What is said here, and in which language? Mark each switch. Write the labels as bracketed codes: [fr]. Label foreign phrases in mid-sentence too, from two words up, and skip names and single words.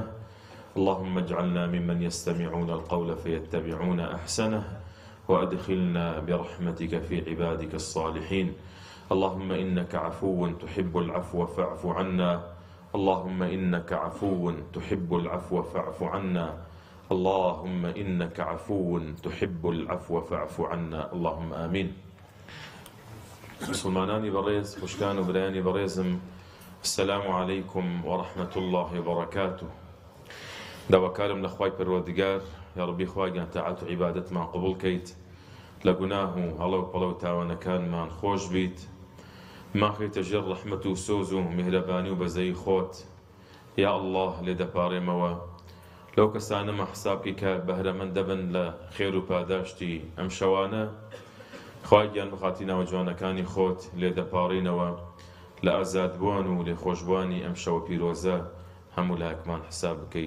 [ar] اللهم اجعلنا ممن يستمعون القول فيتبعون أحسنه وأدخلنا برحمتك في عبادك الصالحين. اللهم إنك عفو تحب العفو فاعف عنا. اللهم إنك عفو تحب العفو فاعف عنا. اللهم إنك عفو تحب العفو فاعف عنا. اللهم آمين. [ckb] مسلمانانی بەڕێز خوشکان و برایانی بەڕێزم [ar] السلام عليكم ورحمة الله وبركاته. [ckb] داواکارم لە خوای پەروەردگار یا ڕەبی خوایان تاعات و عیبادەتمان قبول کەیت لە گوناه و هەڵە و پەڵە و تاوانەکانمان خۆش بیت ماخەیتە ژێر ڕەحمەت و سۆز و میهرەبانی و بەزەی خۆت یا الله لێ دەپارێمەوە لەو کەسانەمە حسابی کە بەهرەمەند دەبن لە خێر و پاداشتی ئەم شەوانە خوای گیان بخاتی ناوە جوانەکانی خۆت لێ دەپاڕینەوە لە ئازادبووان و لێخۆشبوانی ئەم شەوە پیرۆزە هەموو لایەکمان حساب بکەیت.